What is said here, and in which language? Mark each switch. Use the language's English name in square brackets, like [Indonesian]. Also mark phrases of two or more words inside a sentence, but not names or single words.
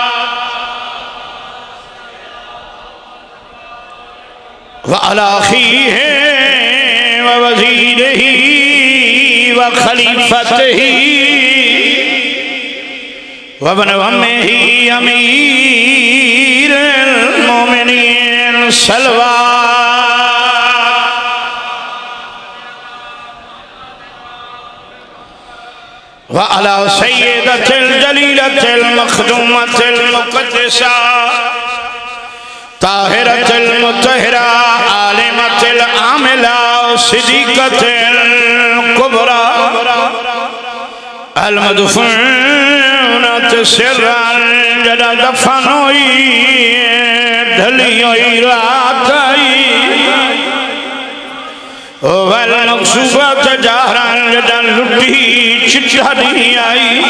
[Arabic] وعلى أخيه ووزيره وخليفته وابن عمه أمير المؤمنين. صلوات. وعلى سيدة الجليلة المخدومة المقدسة الطاهرة المطهرة العالمة العاملة الصديقة الكبرى المدفونة سرا جدا [Hindi] दफन हुई ढली हुई रात आई [Arabic] والمغصوبة جهرا جدا [Hindi] लुटी चिट्ठी आई।